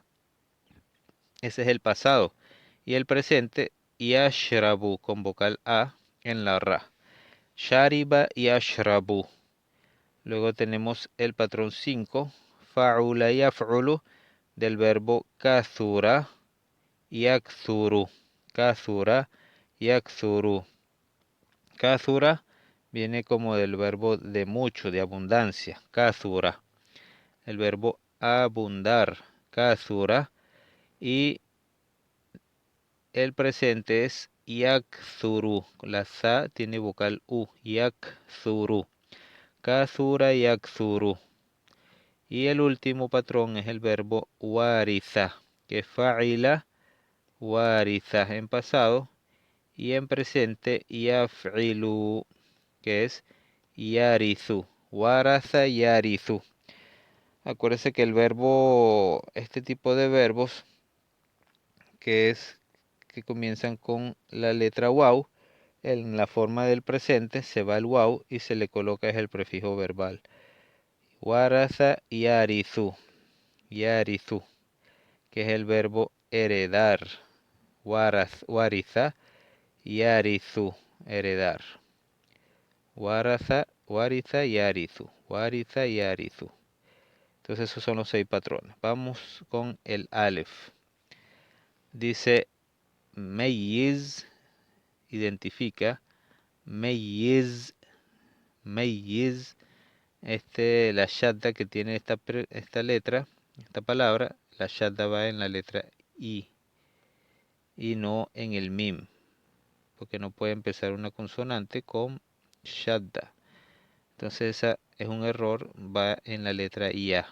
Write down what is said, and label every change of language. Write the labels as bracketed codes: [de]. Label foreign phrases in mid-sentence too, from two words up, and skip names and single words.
[es] Ese es el pasado. Y el presente, yashrabu, con vocal A en la ra. [ar] شرب يشرب. [es] Luego tenemos el patrón 5, [ar] فعُل يفعُل, [es] del verbo [ar] كثر، يكثر. كثر، يكثر. [es] Kathura viene como del verbo de mucho, de abundancia. Kathura. El verbo abundar. Kathura. Y el presente es yakthuru. La za tiene vocal u. Yakthuru. [ar] كثر يكثر. [es] Y el último patrón es el verbo waritha, que es [ar] فعِل ورث [es] en pasado. Y en presente yaf'ilu, que es yarithu. [ar] ورث يرث. [es] Acuérdense que el verbo, este tipo de verbos, que comienzan con la letra waw, en la forma del presente se va el waw y se le coloca el prefijo verbal. [ar] ورث يرث، يرث, [es] que es el verbo heredar. [ar] ورث، يرث, heredar. ورث ورث، يرث. ورث، يرث. [es] Entonces esos son los 6 patrones. Vamos con el alef. Dice meyiz, identifica. [ar] ميز، ميز. [es] La shadda que tiene esta letra, esta palabra, la shadda va en la letra I y no en el mim, porque no puede empezar una consonante con shadda. Entonces esa es un error, va en la letra IA.